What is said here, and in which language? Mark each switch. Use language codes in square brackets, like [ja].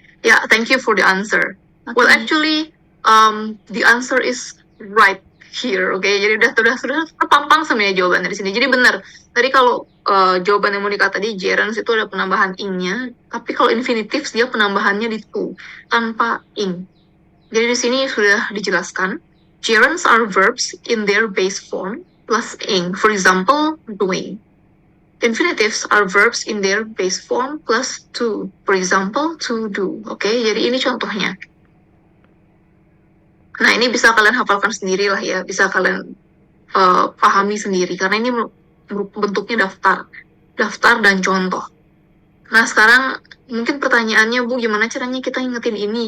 [en] Ya, thank you for the answer. [id] Oke, [en] Well, Miss. actually, the answer is right here. [id] Oke, jadi sudah terpampang sebenarnya jawaban dari sini. Jadi benar. Tadi kalau jawaban yang Monica tadi, gerunds itu ada penambahan ing-nya, tapi kalau infinitives dia penambahannya di to tanpa ing. Jadi di sini sudah dijelaskan, [en] gerunds are verbs in their base form plus ing. For example, doing. Infinitives are verbs in their base form plus to. For example, to do. [id] Oke, jadi ini contohnya. Nah, ini bisa kalian hafalkan sendiri lah ya. Bisa kalian pahami sendiri. Karena ini bentuknya daftar. Daftar dan contoh. Nah, sekarang mungkin pertanyaannya, Bu, gimana caranya kita ingetin ini?